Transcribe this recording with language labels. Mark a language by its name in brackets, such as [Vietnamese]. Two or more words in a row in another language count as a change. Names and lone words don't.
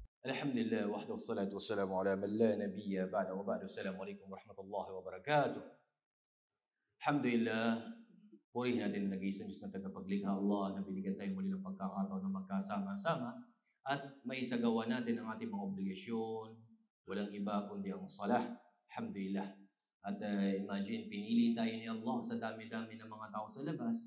[Arabic] الحمد لله وحده والصلاة والسلام على من لا نبي بعده وبعد. السلام عليكم ورحمة الله وبركاته. Alhamdulillah, [Filipino] purihin natin ang nag-iisang Diyos na tagapaglikha Allah na binigyan tayo muli ng pagkakataon na magkasama-sama at may isagawa natin ang ating mga obligasyon. Walang iba kundi ang salah. Alhamdulillah. At imagine, pinili tayo ni Allah sa dami-dami ng mga tao sa labas.